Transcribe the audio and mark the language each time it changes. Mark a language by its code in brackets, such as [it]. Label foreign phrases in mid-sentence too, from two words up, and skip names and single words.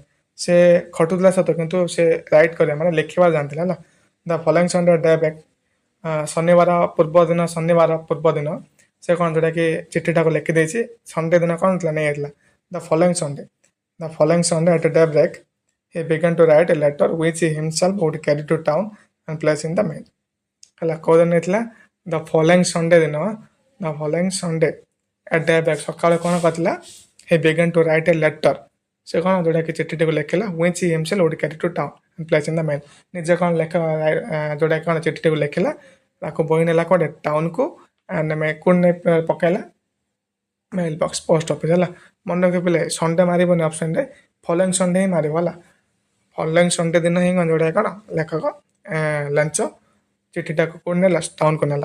[or] ସେ ଖଟୁଥିଲା ସତ କିନ୍ତୁ ସେ ରାଇଟ୍ କରିବା ମାନେ ଲେଖିବା ଜାଣିଥିଲା ହେଲା। [en] the following Sunday day back, [or] ଶନିବାର ପୂର୍ବ ଦିନ ସେ କ'ଣ ଯୋଉଟାକି ଚିଠିଟାକୁ ଲେଖିଦେଇଛି। ସଣ୍ଡେ ଦିନ କ'ଣ ଥିଲା, ନେଇଯାଇଥିଲା। [en] the following Sunday at day break he began to write a letter which he himself would carry to town and place in the mail [or] ହେଲା। କୋଉ ଦିନ ନେଇଥିଲା? [en] the following Sunday at day back, [or] ସକାଳେ କ'ଣ କରିଥିଲା? [en] he began to write a letter, [or] ସେ କ'ଣ ଯୋଉଟାକି ଚିଠିଟିକୁ ଲେଖିଲା। [en] which he himself would carry to town and place in the mail, [or] ନିଜେ କ'ଣ ଯୋଉଟାକି କ'ଣ ଚିଠିଟିକୁ ଲେଖିଲା, ତାକୁ ବୋହି ନେଲା କୁଆଡ଼େ, ଟାଉନକୁ, କୋଉଠି ନେଇ ପକାଇଲା, ମେଲ୍ ବକ୍ସ, ପୋଷ୍ଟ ଅଫିସ୍ ହେଲା। ମନେ ରଖିଲେ ସଣ୍ଡେ ମାରିବନି ଅପସନ୍ରେ, [en] following Sunday [or] ହିଁ ମାରିବ ହେଲା। [en] following Sunday [or] ଦିନ ହିଁ ଯୋଉଟା କ'ଣ ଲେଖକ ଲେଞ୍ଚ ଚିଠିଟାକୁ କୋଉଠି ନେଲା, ଟାଉନକୁ ନେଲା।